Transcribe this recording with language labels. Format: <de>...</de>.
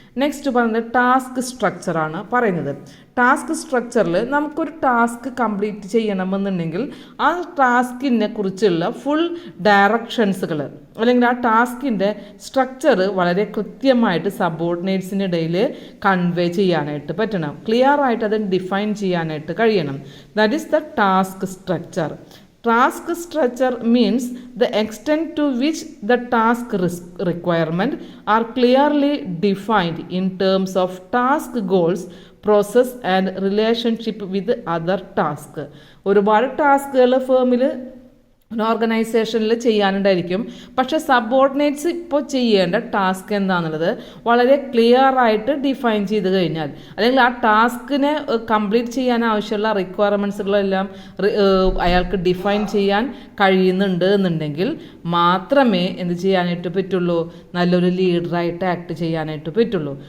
<ml>Next പറയുന്നത് task സ്ട്രക്ചറാണ് പറയുന്നത്. Task സ്ട്രക്ചറിൽ നമുക്കൊരു ടാസ്ക് കംപ്ലീറ്റ് ചെയ്യണമെന്നുണ്ടെങ്കിൽ ആ ടാസ്കിനെ കുറിച്ചുള്ള ഫുൾ ഡയറക്ഷൻസുകൾ അല്ലെങ്കിൽ ആ ടാസ്കിൻ്റെ സ്ട്രക്ചർ വളരെ കൃത്യമായിട്ട് സബോർഡിനേറ്റ്സിനിടയിൽ കൺവേ ചെയ്യാനായിട്ട് പറ്റണം. ക്ലിയർ ആയിട്ട് അത് ഡിഫൈൻ ചെയ്യാനായിട്ട് കഴിയണം.</ml> <en>That is the task structure. Task structure means the extent to which the task requirement are clearly defined in terms of task goals, process and relationship with other task.</en> <ml>ഒരുപാട് ടാസ്കുകൾ ഫേമിൽ ഓർഗനൈസേഷനിൽ ചെയ്യാനുണ്ടായിരിക്കും. പക്ഷെ subordinates ഇപ്പോൾ ചെയ്യേണ്ട task എന്താണെന്നുള്ളത് വളരെ clear ആയിട്ട് define ചെയ്ത് കഴിഞ്ഞാൽ, അല്ലെങ്കിൽ ആ ടാസ്കിനെ കംപ്ലീറ്റ് ചെയ്യാൻ ആവശ്യമുള്ള റിക്വയർമെൻറ്റ്സുകളെല്ലാം അയാൾക്ക് ഡിഫൈൻ ചെയ്യാൻ കഴിയുന്നുണ്ട് എന്നുണ്ടെങ്കിൽ മാത്രമേ എന്ത് ചെയ്യാനായിട്ട് പറ്റുള്ളൂ, നല്ലൊരു ലീഡറായിട്ട് ആക്ട് ചെയ്യാനായിട്ട് പറ്റുള്ളൂ.</ml>